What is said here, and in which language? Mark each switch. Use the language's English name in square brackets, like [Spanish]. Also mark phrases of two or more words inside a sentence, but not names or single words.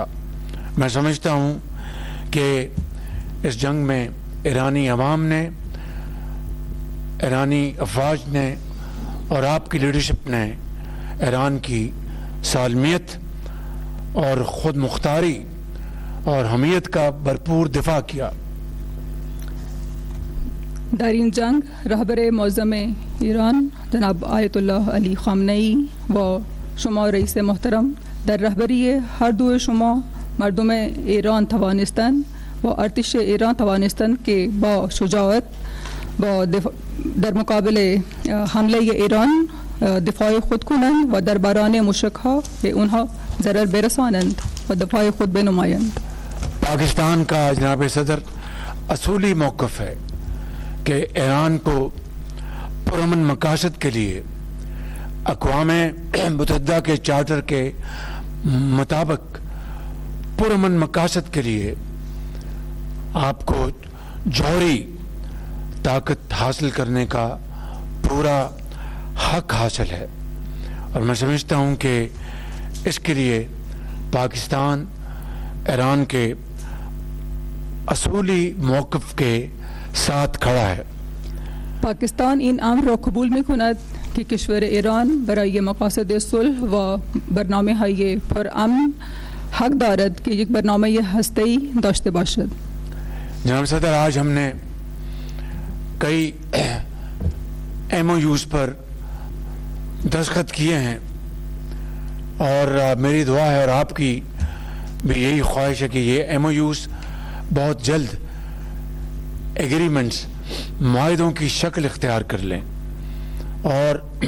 [Urdu] میں سمجھتا ہوں کہ اس جنگ میں ایرانی عوام نے، ایرانی افواج نے اور آپ کی لیڈرشپ نے ایران کی سالمیت اور خود مختاری اور حمیت کا بھرپور دفاع کیا. [Persian] در این جنگ رهبر معظم ایران جناب آیت الله علی خامنه‌ای و شما رئیس محترم در رهبری هر دو شما مردم ایران توانستند و ارتش ایران توانستند که با شجاعت با در مقابل حمله ایران دفاع خود کنند و در بران مشرک‌ها به اونها ضرر برسانند و دفاع خود بنمایند. [Urdu] پاکستان کا جناب صدر اصولی موقف ہے کہ ایران کو پرامن مقاصد کے لیے اقوام متحدہ کے چارٹر کے مطابق پرامن مقاصد کے لیے آپ کو جوہری طاقت حاصل کرنے کا پورا حق حاصل ہے اور میں سمجھتا ہوں کہ اس کے لیے پاکستان ایران کے اصولی موقف کے ساتھ کھڑا ہے. [Persian] پاکستان این امر را قبول می کند که کشور ایران برای مقاصد صلح و برنامه‌های پرامن حق دارد که یک برنامه هسته‌ای داشته باشد. [Urdu] جناب صدر، آج ہم نے کئی MOUs پر دستخط کیے ہیں اور میری دعا ہے اور آپ کی بھی یہی خواہش ہے کہ یہ MOUs بہت جلد ایگریمنٹس معاہدوں کی شکل اختیار کر لیں اور